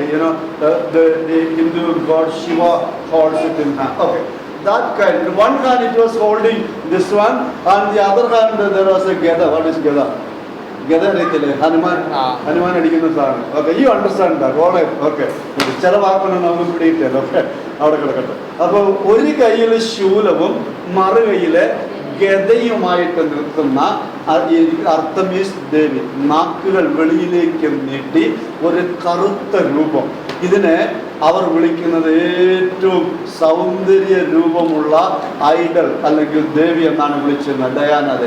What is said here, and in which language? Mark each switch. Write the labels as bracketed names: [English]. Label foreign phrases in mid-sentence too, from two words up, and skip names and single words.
[English] The Hindu god Shiva holds it in hand. Okay. That kind. In one hand it was holding this one, and the other hand there was a Geda. What is Geda? Geda is Hanuman. [Malayalam] ഹനുമാൻ അടിക്കുന്ന സാന. [English] Okay, you understand that. All right. Okay. [Malayalam] ചാല വാക്കണ്ണു നമുക്കു പിടിയില്ല. Okay. അവിടെ കിടക്കട്ടു. അപ്പോ ഒരു കയ്യിലെ ശൂലവും മറു കയ്യിലെ ഗദയുമായിട്ട് നിൽക്കുന്ന ഈ അർത്തമീസ് ദേവി നാക്കുകൾ വെളിയിലേക്ക് നീട്ടി ഒരു കറുത്ത രൂപം. ഇതിനെ അവർ വിളിക്കുന്നത് ഏറ്റവും സൗന്ദര്യ രൂപമുള്ള ഐഡൽ അല്ലെങ്കിൽ ദേവി എന്നാണ് വിളിച്ചിരുന്നത്, ഡയാന ദേവി.